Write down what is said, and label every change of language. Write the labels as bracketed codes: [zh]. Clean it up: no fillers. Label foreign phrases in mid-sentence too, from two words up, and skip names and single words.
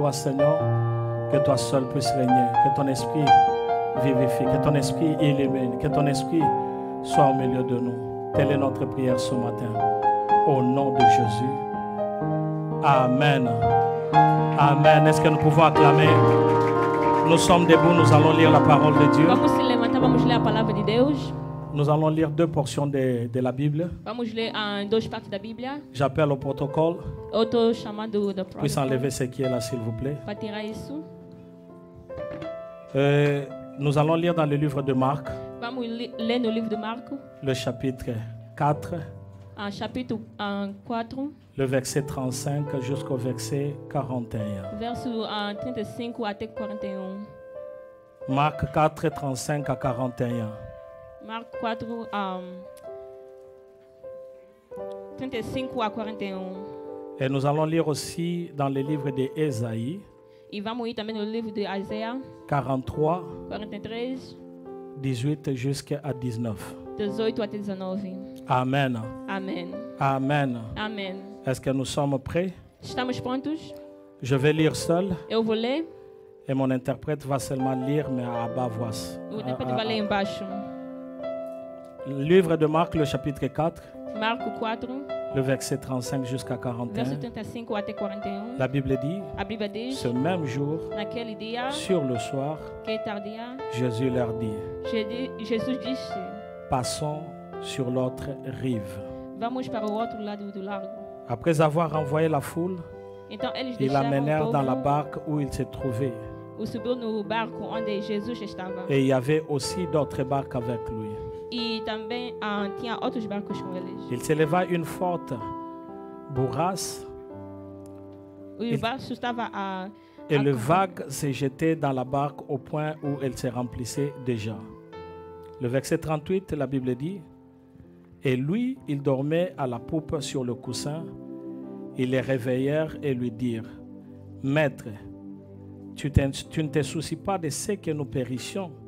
[fr] Seul toi, Seigneur, que toi seul puisses régner, que ton esprit vivifie, que ton esprit illumine, que ton esprit soit au milieu de nous. Telle est notre prière ce matin. Au nom de Jésus. Amen. Amen. Est-ce que nous pouvons acclamer? Nous sommes debout, nous allons lire la parole de Dieu. [pt] Vamos se levantar, vamos ler a palavra de Deus. [fr] Nous allons lire deux portions de la Bible. [pt] Vamos ler duas partes da Bíblia. [fr] J'appelle au protocole. [pt] Eu estou chamando da [fr] Puisse enlever ce qui est là, s'il vous plaît. [pt] para tirar isso. [fr] Nous allons lire dans le livre de Marc, [pt] Vamos ler no livro de Marco, [fr] le chapitre 4, [pt] capítulo 4, [fr] le verset 35 jusqu'au verset 41. [pt] verso 35 até 41. [fr] Marc 4, 35 à 41. [pt] Marco 4, 35 a 41. [fr] Et nous allons lire aussi dans le livre d'Ésaïe, [pt] E vamos ir também no livro de Isaías [fr] 43, [pt] 43, [fr] 18 jusqu'à 19. [pt] 18 até 19. [fr] Amen. [pt] Amém. [fr] Amen. [pt] Amém. [fr] Est-ce que nous sommes prêts? [pt] Estamos prontos? [fr] Je vais lire seul [pt] Eu vou ler. [fr] et mon interprète va seulement lire, mais à bas voix. [pt] O intérprete vai ler embaixo. [fr] Le livre de Marc, le chapitre 4, [pt] Marco 4, [fr] le verset 35 jusqu'à [pt] verso [fr] 41. [pt] 35 até 41. [fr] La Bible dit, [pt] A Bíblia diz, [fr] ce même jour, [pt] naquele dia, [fr] sur le soir, [pt] que é tardia, [fr] Jésus leur dit, [pt] Jesus disse, [fr] passons sur l'autre rive. [pt] vamos para o outro lado do largo. [fr] Après avoir envoyé la foule, [pt] Então eles [fr] ils [pt] deixaram [fr] l'amenèrent [pt] o [fr] dans la [pt] povo, [fr] barque où il se trouvait. [pt] subiu no barco onde Jesus estava. [fr] Et il y avait aussi d'autres barques avec lui. [pt] E também tinha outros barcos com eles. [fr] Il s'éleva une forte bourrasque [pt] O barco estava [fr] et le vague se jetait dans la barque au point où elle se remplissait déjà. Le verset 38, la Bible dit, et lui, il dormait à la poupe sur le coussin. Ils les réveillèrent et lui dirent, Maître, tu ne te soucies pas de ce que nous périssions.